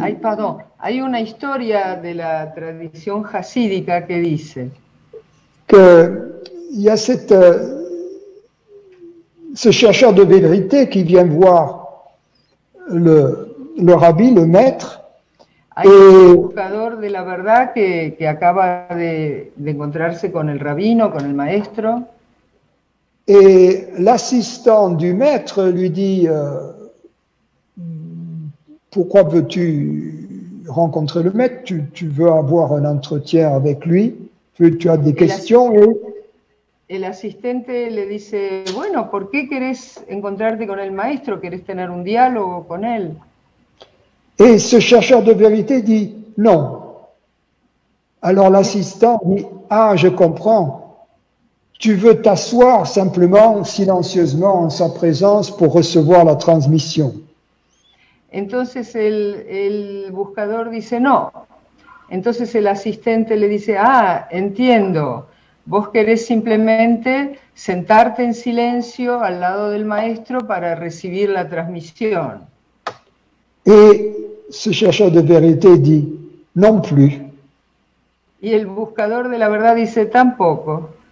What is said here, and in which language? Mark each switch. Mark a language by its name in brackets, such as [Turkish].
[Spanish] Ay, pardon, hay una historia de la tradición hasídica que dice [French] qu'il y a ce chercheur de vérité qui vient voir le rabbi, le maître. [Spanish] Hay un buscador de la verdad que acaba de encontrarse con el rabino, con el maestro. [French] Et l'assistant du maître lui dit pourquoi veux-tu rencontrer le maître? Tu veux avoir un entretien avec lui? Tu as des questions? [Spanish] El asistente le dice, bueno, ¿por qué querés encontrarte con el maestro? ¿Querés tener un diálogo con él? [French] Et ce chercheur de vérité dit non. Alors l'assistant dit, ah, je comprends. Tu veux t'asseoir simplement, silencieusement, en sa présence pour recevoir la transmission. [Spanish] Entonces el buscador dice no. Entonces el asistente le dice, ah, entiendo. Vos querés simplemente sentarte en silencio al lado del maestro para recibir la transmisión. [French] Et ce chercheur de vérité dit non plus. [Spanish] Y el buscador de la verdad dice tampoco.